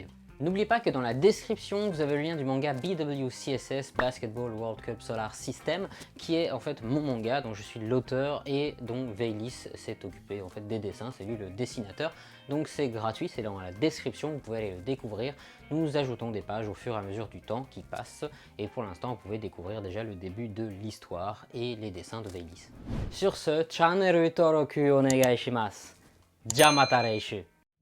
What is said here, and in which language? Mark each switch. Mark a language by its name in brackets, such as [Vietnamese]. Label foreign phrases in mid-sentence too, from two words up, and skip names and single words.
[French] N'oubliez pas que dans la description, vous avez le lien du manga BWCSS, Basketball World Cup Solar System, qui est en fait mon manga dont je suis l'auteur et dont Veilis s'est occupé en fait des dessins, c'est lui le dessinateur. Donc c'est gratuit, c'est dans la description, vous pouvez aller le découvrir. Nous ajoutons des pages au fur et à mesure du temps qui passe, et pour l'instant vous pouvez découvrir déjà le début de l'histoire et les dessins de Veilis. Sur ce, [Japanese] channel登録お願いします。じゃあまた来週。